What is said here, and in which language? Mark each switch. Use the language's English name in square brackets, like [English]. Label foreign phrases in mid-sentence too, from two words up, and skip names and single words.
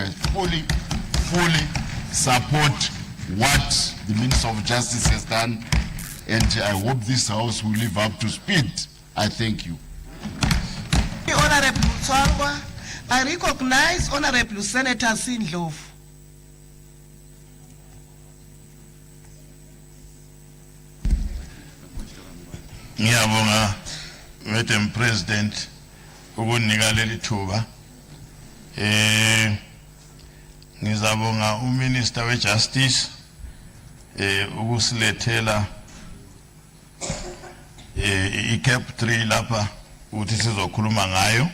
[English] I fully support what the Minister of Justice has done, and I hope this House will live up to speed. I thank you. Honorable Tswangwa, I recognize Honorable Senator Sindlovu. [North Ndebele] Ngiyabonga [English] Madam President [North Ndebele] ukunika leli thuba. Ngizabonga uMinister weJustice ukusilethela CAB3 lapha ukuthi sizokhuluma ngayo.